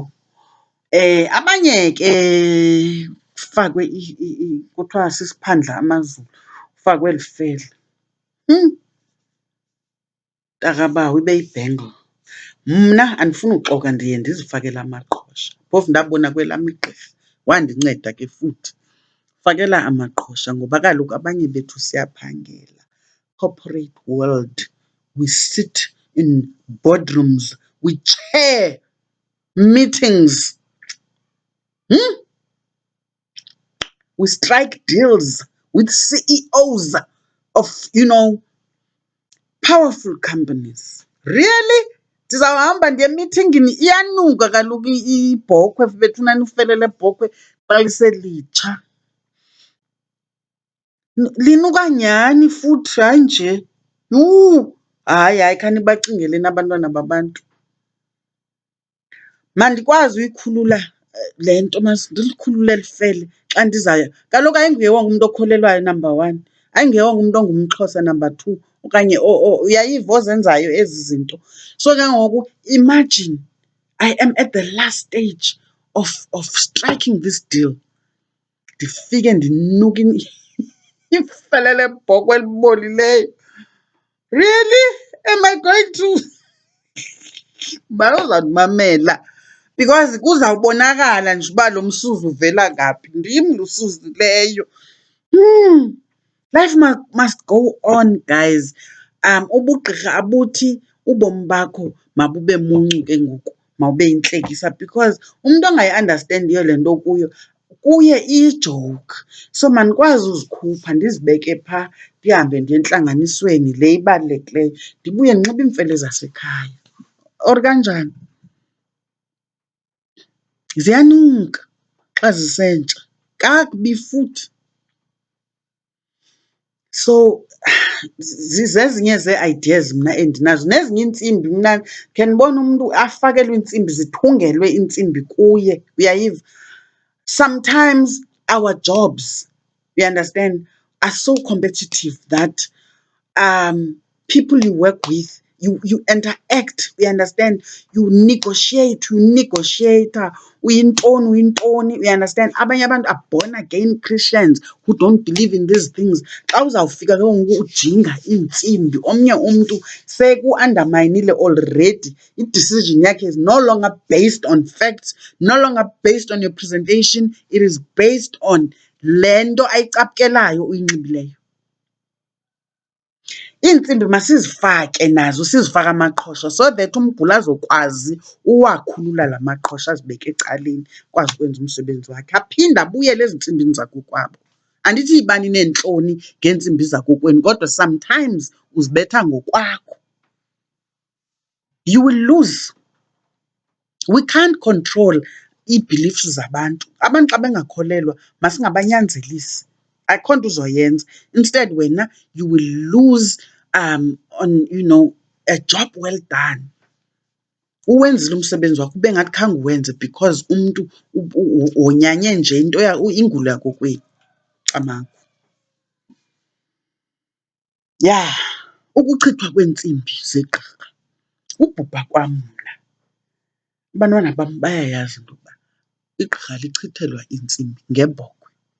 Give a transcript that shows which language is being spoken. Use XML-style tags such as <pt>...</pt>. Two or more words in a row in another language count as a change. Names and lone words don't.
<xh>Abanye ke kufakwe kuthiwa sisiphandla amazulu, kufakwe eli fele. Mntakabawo, ibe yibhengle. Mna andifuni uxoka, ndiye ndizifakele amaqhosha. Phofu ndabona kwelam igqirha, wandinceda ke futhi. Fakela amaqhosha ngoba kaloku abanye bethu siyaphangela,</xh> <en>corporate world. We sit in boardrooms, we chair meetings. We strike deals with CEOs of, powerful companies. Really?</en> <xh>Ndizawuhamba ndiye emithingini, iyanuka kaloku ibhokhwe bethunana, ufele lebhokhwe xa liselitsha. Linuka nyhani futhi, hayi nje. Hayi, khanibacingeleni abantwana babantu. Mandikwazi uyikhulula le nto, ndilikhulule eli fele xa ndizaya. Kaloku ayinguye wonke umntu okholelwayo,</xh> <en>number one.</en> <xh>Ayinguye wonke umntu ongumXhosa,</xh> <en>number two,</en> <xh>okanye uyayiva ozenzayo ezi zinto.</xh> <en>So</en> <xh>ke ngoku</xh> <en>imagine I am at the last stage of striking this deal.</en> <xh>Ndifike ndinuka ifele lebhokhwe elibolileyo.</xh> <en>Really? Am I going to?</en> <xh>Uzawundimamela because kuzawubonakala nje uba lo msuzi uvela ngaphi. Ndim lo usuzileyo.</xh> <en>Life must go on, guys.</en> <xh>Ubugqirha abuthi ubomi bakho mabube muncu ke ngoku, mawube yintlekisa, because umntu ongayi-andastendiyo le nto kuyo, kuye iyijoke. So mandikwazi uzikhupha, ndizibeke phaa, ndihambe ndiye entlanganisweni le ibalulekileyo, ndibuye ndinxibe iimfele zasekhaya. Or kanjani? Ziyanuka xa zisentsha, kakubi futhi. So zezinye zee-ideas mna endinazo, nezinye iintsimbi mna khe ndibone umntu afakelwe iintsimbi, zithungelwe iintsimbi kuye, uyayiva?</xh> <en>Sometimes our jobs, you understand, are so competitive that people you work with, you interact, you understand, you negotiate, uyintoni, you understand.</en> <xh>Abanye abantu</xh> <en>are born again Christians who don't believe in these things.</en> <xh>Xa uzawufika ke ngoku ujinga iintsimbi, omnye umntu sekuandamayinile already. I-decision yakhe</xh> <en>is no longer based on facts, no longer based on your presentation, it is based on</en> <xh>le nto ayicaphukelayo uyinxibileyo. Iintsimbi masizifake nazo, sizifake amaqhosha</xh> <en>so that</en> <xh>umguli azokwazi uwakhulula la maqhosha, azibeke ecaleni, akwazi ukwenza umsebenzi wakhe, aphinde abuyele ezintsimbini zakokwabo. Andithi yibani neentloni ngeentsimbi zakokwenu, kodwa sometimes uzibetha ngokwakho.</xh> <en>You will lose. We can't control</en> <xh>ii-beliefs zabantu. Abantu xa bengakholelwa masingabanyanzelisi, akho nto uzoyenza.</xh> <en>Instead wena you will lose on, you know, a job well done.</en> <xh>Uwenzile umsebenzi wakho ube ngathi khange uwenze because umntu wonyanye nje into ingulo yakokwenu. Camagu. Ya, ukuchithwa kweentsimbi zegqirha. Ubhubha kwam mna, abantwana bam bayayazi into yokuba igqirha lichithelwa iintsimbi ngebhokhwe.</xh>